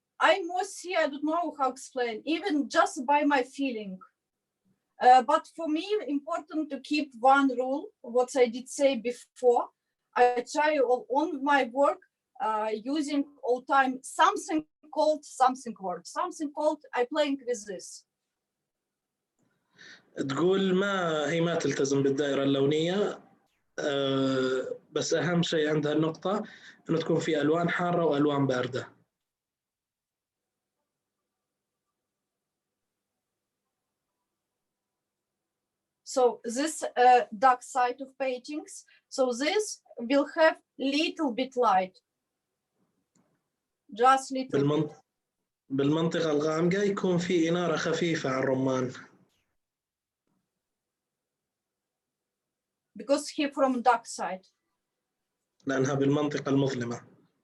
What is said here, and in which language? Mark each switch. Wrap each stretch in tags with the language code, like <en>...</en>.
<en>I mostly, I don't know how to explain, even just by my feeling. But for me, important to keep one rule, what I did say before. I try on my work using all time something called something word, something called I playing with this.</en> <ar>تقول ما تلتزم بالدائرة اللونية، بس أهم شيء عندها النقطة إنه تكون في ألوان حارة وألوان باردة.</ar> <en>So this dark side of paintings, so this will have little bit light, just little bit.</en> <ar>بالمنطقة الغامقة يكون في إنارة خفيفة على الرمان.</ar> <en>Because he from dark side.</en> <ar>لأنها بالمنطقة المظلمة.</ar>